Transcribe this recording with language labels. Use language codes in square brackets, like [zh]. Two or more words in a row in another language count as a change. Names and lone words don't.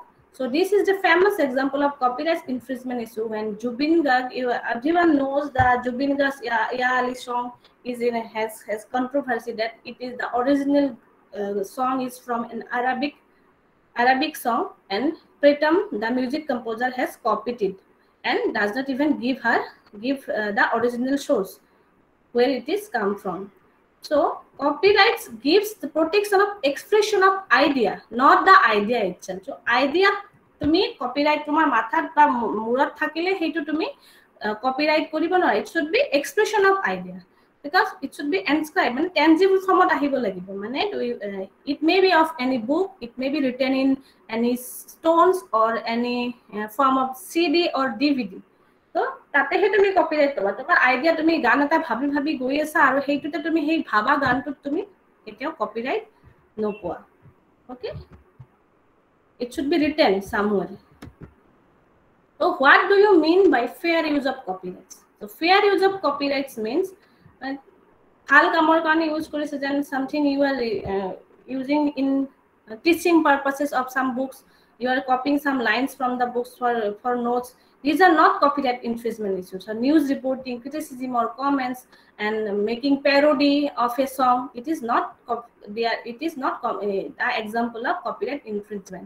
[en] So this is the famous example of copyright infringement issue when Jubin Garg, everyone knows that Jubin Garg's Ya Ali song has controversy that it is the original song is from an Arabic song, and Pritam, the music composer, has copied it and does not even give the original source where it is come from. So copyrights gives the protection of expression of idea, not the idea itself. [as] So idea তুমি copyright তোমার মাথাত বা মুৰত থাকিলে হেতু তুমি copyright কৰিব নোৱাৰা. [en] It should be expression of idea, because it should be inscribed, [as] মানে tangible format আহিব লাগিব. [en] মানে it may be of any book, it may be written in any stones or any form of CD or DVD. [as] তো তাতেহে তুমি কপিৰাইট পাবা. তোমাৰ আইডিয়া তুমি গান এটা ভাবি গৈ আছা আৰু হেইটোতে তুমি হেই ভাবা গানটোত তুমি কেতিয়াও কপিৰাইট নোপোৱা. [en] Okay, it should be written somewhere. So what do you mean by fair use of copyrights? So fair use of copyrights means [as] ভাল কামৰ কাৰণে ইউজ কৰিছে, যেন [en] something you are using in teaching purposes of some books you are copying some lines from the books for notes. These are not copyright infringement issues. So news reporting, criticism or comments, and making parody of a song, it is not the example of copyright infringement.